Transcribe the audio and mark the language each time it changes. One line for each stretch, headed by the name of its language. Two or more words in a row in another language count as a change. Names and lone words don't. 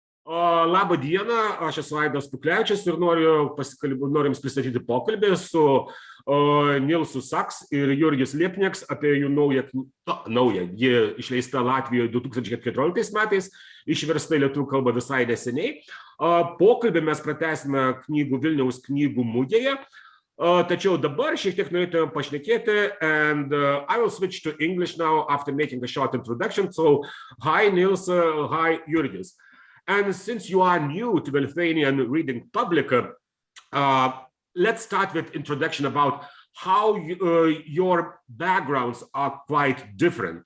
Lithuanian: Labą dieną, aš esu Aidas Puklevičius ir noriu jums pristatyti pokalbį su Nilsu Sakss ir Jurģis Liepnieks apie jų naują, ji išleista Latvijoje 2014 metais, išversta į lietuvių kalbą visai neseniai. Pokalbį mes pratęsime Vilniaus knygų mugėje, tačiau dabar šiek tiek norėtume pašnekėti,
English: and I will switch to English now after making a short introduction. So, hi Nils, hi Jurģis. And since you are new to the Lithuanian reading public, let's start with introduction about how your backgrounds are quite different.